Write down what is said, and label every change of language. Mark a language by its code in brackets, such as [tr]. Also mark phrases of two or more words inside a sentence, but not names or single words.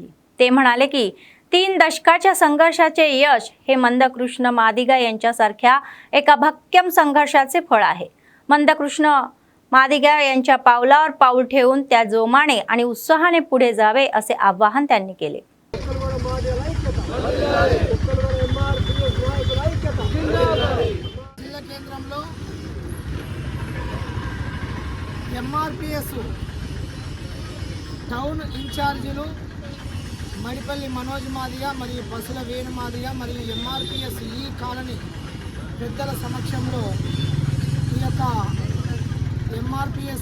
[mr] ते म्हणाले की 3 दशकाच्या संघर्षाचे यश हे मंदकृष्ण मादिगा यांच्यासारख्या एका भक्कम संघर्षाचे फळ आहे. मंदकृष्ण मादिगा यांच्या पावलावर पाऊल ठेवून त्या जोमाने आणि उत्साहाने पुढे जावे असे आवाहन त्यांनी केले. [te] జిల్లా కేంద్రంలో MRPS [en] town incharges [te] మడిపల్లి మనోజ్ మాదిగా మరియు పసుల వేణు మాదిగా మరియు MRPS ఈ కాలనీ పెద్దల సమక్షంలో ఈ యొక్క MRPS